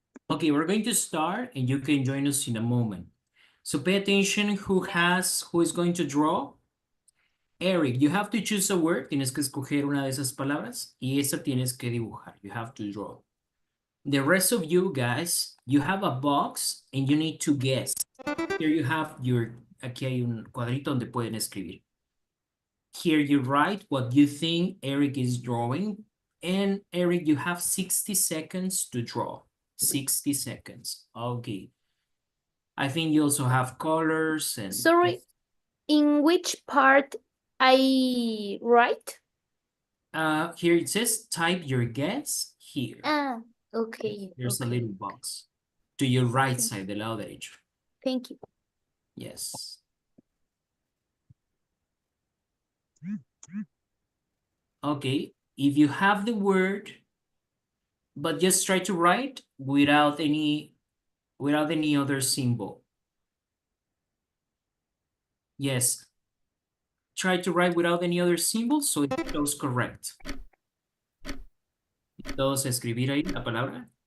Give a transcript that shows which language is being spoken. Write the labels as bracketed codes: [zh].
[en] Okay, we're going to start and you can join us in a moment. So pay attention who is going to draw. Eric, you have to choose a word. [es] Tienes que escoger una de esas palabras y esa tienes que dibujar. [en] You have to draw. The rest of you guys, you have a box and you need to guess. Here you have [es] aquí hay un cuadrito donde pueden escribir. [en] Here you write what you think Eric is drawing. And Eric, you have 60 seconds to draw. 60 seconds. Okay. I think you also have colors and... Sorry, in which part I write? Here it says type your guess here. Ah, okay. There's a Okay. little box to your right side, [es] del lado derecho. [en] Thank you. Yes. Okay, if you have the word, but just try to write without any other symbol. Yes. Try to write without any other symbol so it shows correct. [es] Todos escribir ahí la palabra.